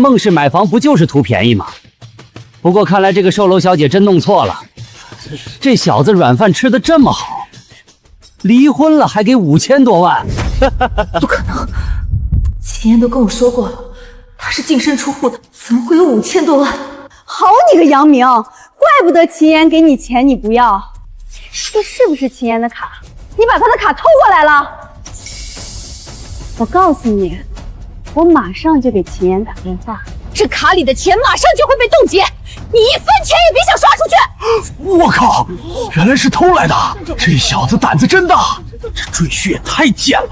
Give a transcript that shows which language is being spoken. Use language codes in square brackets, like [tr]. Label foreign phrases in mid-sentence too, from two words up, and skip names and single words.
[zh] 是啊，來孟氏買房不就是圖便宜嗎？ 不过看来这個售樓小姐真弄錯了，這小子軟飯吃得這麼好，離婚了還給5000多萬，不可能！秦岩都跟我說過了，他是淨身出戶的，怎麼會有5000多萬？好你個楊明，怪不得秦岩給你錢你不要，這是不是秦岩的卡？你把他的卡偷過來了？我告訴你，我馬上就給秦岩打電話。這卡裡的錢馬上就會被凍結，你一分錢也別想刷出去！我靠，原來是偷來的！這小子膽子真大，這贅婿也太賤了！